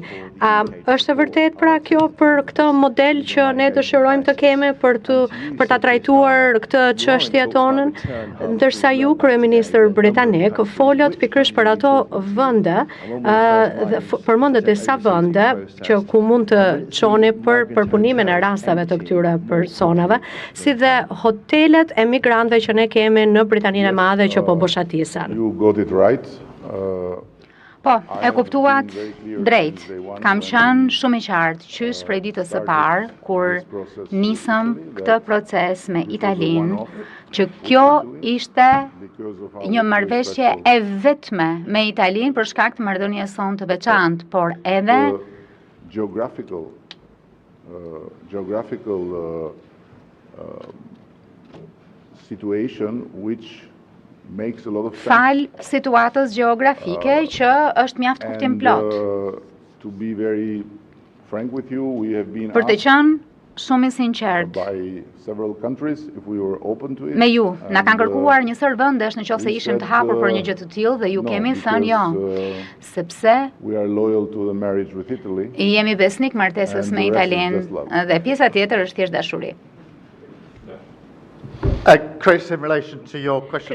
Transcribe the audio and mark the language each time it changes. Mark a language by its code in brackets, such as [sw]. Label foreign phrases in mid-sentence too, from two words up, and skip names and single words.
[sq] Është e vërtet pra kjo për këtë model që ne dëshirojmë të kemi për ta trajtuar këtë çështje tonën, ndërsa ju kryeministër britanik folët pikërisht për ato vende, përmendet disa vende që ku mund të çoni për përpunimin e rasteve të këtyre personave, si dhe hotelet e migrantëve që ne kemi në Britaninë e Madhe që po boshatisen. [en] You got it right. [sq] Po, e kuptuat drejt. Kam qenë shumë i qartë qysh prej ditës së parë kur nisëm këtë proces me Italinë, që kjo ishte një marrëveshje e vetme me Italinë për shkak të marrëdhënies sonë të veçantë, por edhe [en] geographical situation which makes a lot of sense. [sq] Fal situatës gjeografike që është mjaft kuptim plot. [en] To be very frank with you, we have been [sq] Për të qenë shumë i sinqert [en] by several countries if we were open to it. [sq] me ju, na kanë kërkuar një sër vendesh nëse ishim të hapur për një gjë të tillë dhe ju kemi thënë jo, sepse [en] we are loyal to the marriage with Italy. [sq] Jemi besnik martesës me Italinë dhe pjesa tjetër është thjesht dashuri. [en] Chris, in relation to your question.